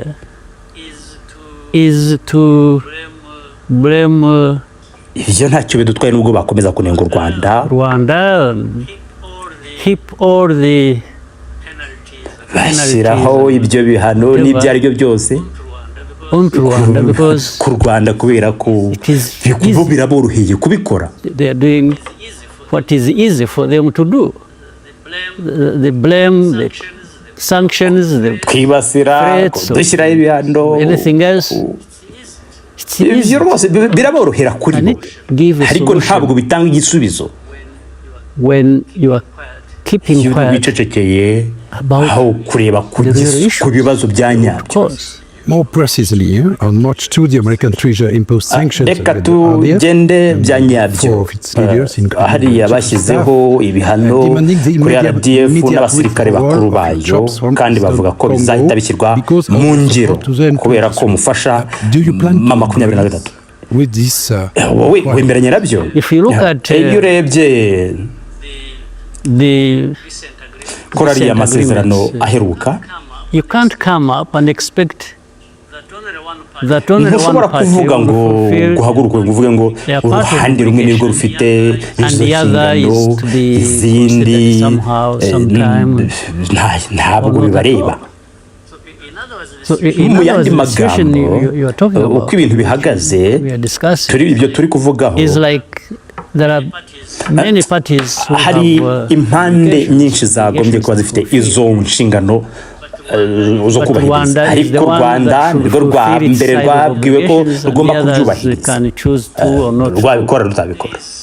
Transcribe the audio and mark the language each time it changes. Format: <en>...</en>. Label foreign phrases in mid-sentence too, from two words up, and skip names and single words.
<rw>Ibyo ntacyo bidutwaye nubwo bakomeza kunenga u Rwanda. Bashyiraho ibyo bihano n'ibyo ari byo byose ku Rwanda kubera ko biraboroheye kubikora.</rw> <en>What is easy for them to do? The blame, the sanctions, the threats, anything else.</en> <rw>Ibyo rwose biraborohera kuri bo, ariko ntabwo bitanga igisubizo.</rw> <en>When you are keeping quiet</en> <rw>aho kureba ku bibazo bya nyabyo.</rw> <en>More precisely, on March 2, the American Treasury imposed sanctions</en> <rw>reka tugende bya nyabyo. Hariya bashyizeho ibihano kuri RDF n'abasirikare bakuru bayo, kandi bavuga ko bizahita bishyirwa mu ngiro kubera ko mufasha M23. Wowe wemeranya nabyo? Iyo urebye kuri ariya masezerano aheruka,</rw> <en>you can't come up and expect</en> <rw>ntushobora kuvuga ngo guhaguruka uvuge ngo uruhande rumwe nirwo rufite izo nshingano, izindi ntabwo bibareba. Mu yandi magambo uko ibintu bihagaze ibyo turi kuvugaho, hari impande nyinshi zagombye kuba zifite izo nshingano zo kubahiriza, ariko u Rwanda nirwo rwa mbere rwabwiwe ko rugomba kubyubahiriza, rwabikora rutabikora.</rw>